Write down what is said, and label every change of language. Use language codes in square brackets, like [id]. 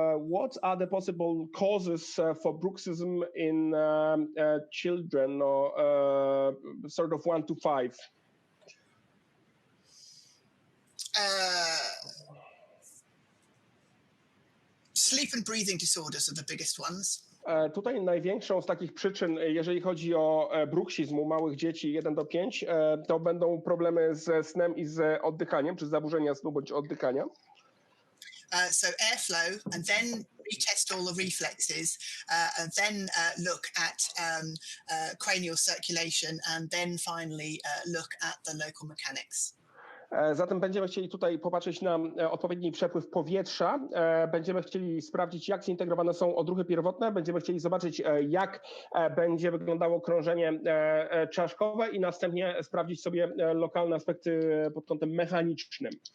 [en] What are the possible causes for bruxism in children, or sort of 1 to 5? Sleep and breathing disorders are the biggest ones. [pl] Tutaj największą z takich przyczyn, jeżeli chodzi o bruksizm u małych dzieci 1 do 5, to będą problemy ze snem i z oddychaniem, czy zaburzenia snu bądź oddychania. [en] So airflow, and then retest all the reflexes, and then look at cranial circulation, and then finally look at the local mechanics. [pl] Zatem będziemy chcieli tutaj popatrzeć na odpowiedni przepływ powietrza. Będziemy chcieli sprawdzić, jak zintegrowane są odruchy pierwotne. Będziemy chcieli zobaczyć, jak będzie wyglądało krążenie czaszkowe i następnie sprawdzić sobie lokalne aspekty pod kątem mechanicznym.